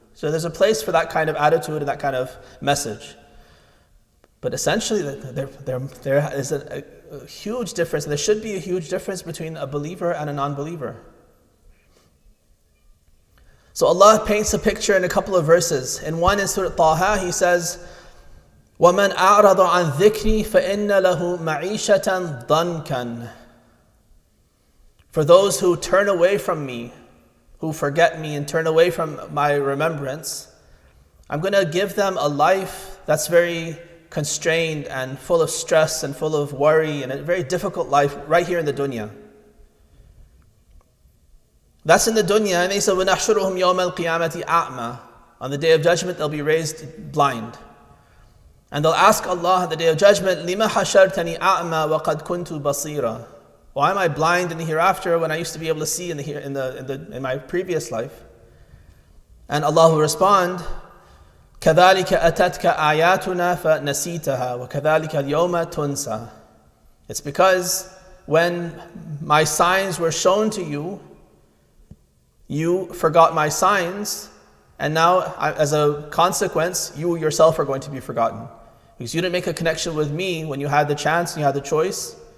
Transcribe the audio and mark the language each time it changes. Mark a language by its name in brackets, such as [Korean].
[English] So there's a place for that kind of attitude and that kind of message. But essentially, there is a huge difference, and there should be a huge difference between a believer and a non-believer. So Allah paints a picture in a couple of verses. In one in Surah Taha, He says, [Arabic] وَمَنْ أَعْرَضَ عَنْ ذِكْرِي فَإِنَّ لَهُ مَعِيشَةً ضَنْكًا. [English] For those who turn away from me, who forget me and turn away from my remembrance, I'm going to give them a life that's very constrained and full of stress and full of worry, and a very difficult life right here in the dunya. That's in the dunya. And He said, [Arabic] وَنَحْشُرُهُمْ يَوْمَ الْقِيَامَةِ أَعْمَى. [English] On the day of judgment, they'll be raised blind. And they'll ask Allah on the day of judgment, [Arabic] لِمَ حَشَرْتَنِي أَعْمَى وَقَدْ كُنْتُ بَصِيرًا. [English] Why am I blind in the hereafter when I used to be able to see in my previous life? And Allah will respond, [Arabic] كَذَلِكَ أَتَتْكَ آيَاتُنَا فَنَسِيتَهَا وَكَذَلِكَ الْيَوْمَ تُنْسَى. [English] It's because when my signs were shown to you, you forgot my signs, and now as a consequence, you yourself are going to be forgotten. Because you didn't make a connection with me when you had the chance and you had the choice.